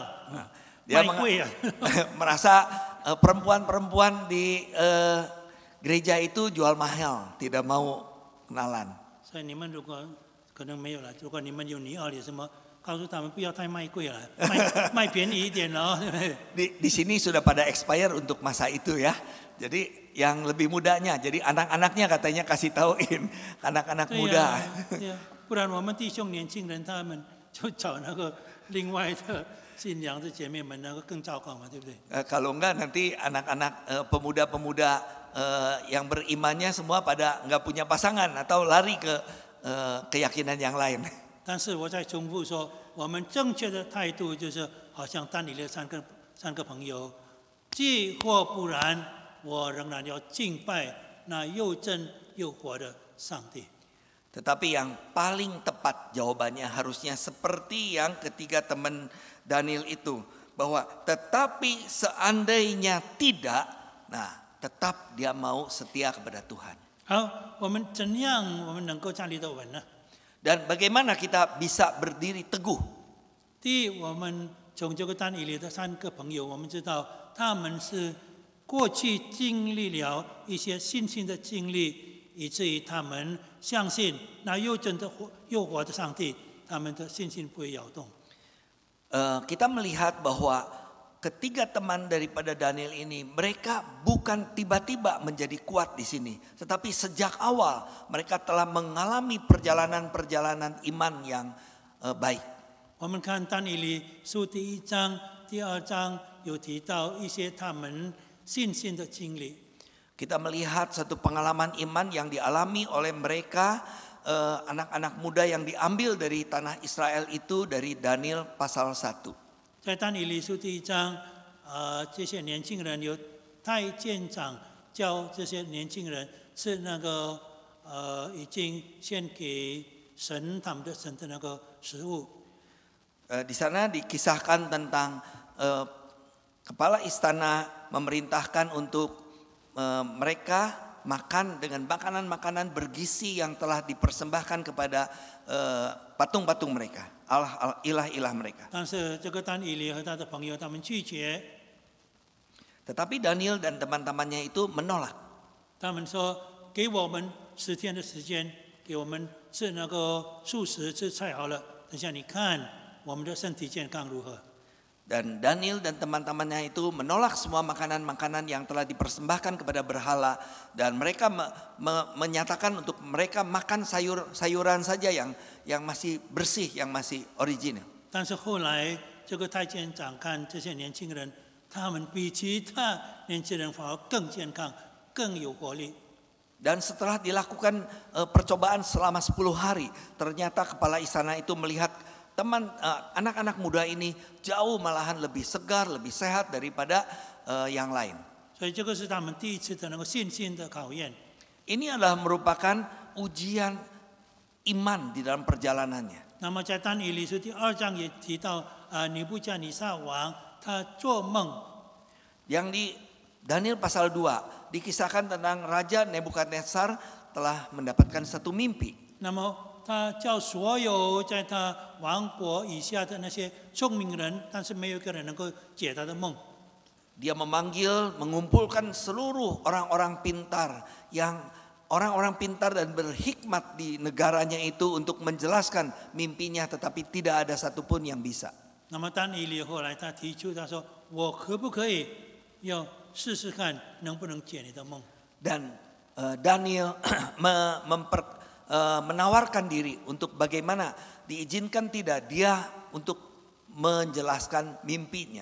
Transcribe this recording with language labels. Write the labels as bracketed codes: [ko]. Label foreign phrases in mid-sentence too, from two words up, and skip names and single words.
[id] Dia [zh] 卖贵啊。 [id] merasa perempuan-perempuan di gereja itu jual mahal, tidak mau kenalan. [zh] 所以你们如果可能没有了，如果你们有女儿有什么，告诉他们不要太卖贵了，卖便宜一点哦。 [id] Di sini sudah pada expire untuk masa itu ya. Jadi yang lebih mudanya, jadi anak-anaknya katanya kasih tauin anak-anak muda. [zh] 对呀，不然我们弟兄年轻人他们就找那个另外的信仰的姐妹们，那个更糟糕嘛，对不对？ [id] Kalau enggak nanti anak-anak pemuda-pemuda yang berimannya semua pada enggak punya pasangan atau lari ke keyakinan yang lain. [zh] 但是我再重复说，我们正确的态度就是，好像但以理三个朋友，既或不然，我仍然要敬拜那又真又活的上帝。 [id] Tetapi yang paling tepat jawabannya harusnya seperti yang ketiga teman Daniel itu, bahwa tetapi seandainya tidak, nah tetap dia mau setia kepada Tuhan. [zh] 好，我们怎样我们能够站立得稳呢？ [id] Dan bagaimana kita bisa berdiri teguh? [zh] 第一，我们从这个但以理的三个朋友，我们知道他们是过去经历了一些信心的经历，以至于他们相信那又真的又活的上帝，他们的信心不会摇动。 [id] Kita melihat bahwa ketiga teman daripada Daniel ini, mereka bukan tiba-tiba menjadi kuat di sini, tetapi sejak awal mereka telah mengalami perjalanan-perjalanan iman yang baik. [zh] 我们看但以理书第1章、第2章有提到一些他们信心的经历。 [id] Kita melihat satu pengalaman iman yang dialami oleh mereka, anak-anak muda yang diambil dari tanah Israel itu dari Daniel pasal 1. [zh] 在但以理书第1章，这些年轻人有太监长教这些年轻人吃那个已经献给神他们的神的那个食物。 [id] Di sana dikisahkan tentang kepala istana memerintahkan untuk mereka makan dengan makanan-makanan bergizi yang telah dipersembahkan kepada patung-patung mereka, ilah-ilah mereka. [zh] 但是这个但以理和他的朋友他们拒绝， [id] Tetapi Daniel dan teman-temannya itu menolak. [zh] 他们说给我们10天的时间，给我们吃那个素食吃菜好了，等下你看我们的身体健康如何。 [id] Dan Daniel dan teman-temannya itu menolak semua makanan-makanan yang telah dipersembahkan kepada berhala, dan mereka menyatakan untuk mereka makan sayuran saja yang masih bersih, yang masih original. [zh] 但是后来这个太监长看这些年轻人，他们比其他年轻人反而更健康、更有活力。 [id] Dan setelah dilakukan percobaan selama 10 hari, ternyata kepala istana itu melihat anak-anak muda ini jauh malahan lebih segar, lebih sehat daripada yang lain. [zh] 所以这个是他们第一次的那个信心的考验。 [id] Ini adalah merupakan ujian iman di dalam perjalanannya. [zh] 那么在但以理书第2章也提到，尼布甲尼撒王他做梦， [id] Yang di Daniel pasal 2 dikisahkan tentang Raja Nebukadnezar telah mendapatkan satu mimpi. [zh] 那么他叫所有在他王国以下的那些聪明人，但是没有一个人能够解他的梦。 [id] Dia memanggil, mengumpulkan seluruh orang-orang pintar dan berhikmat di negaranya itu untuk menjelaskan mimpinya, tetapi tidak ada satupun yang bisa. [zh] 那么但以理后来他提出，他说：“我可不可以要试试看能不能解你的梦？” [id] Dan Daniel menawarkan diri untuk bagaimana diizinkan tidak dia untuk menjelaskan mimpinya.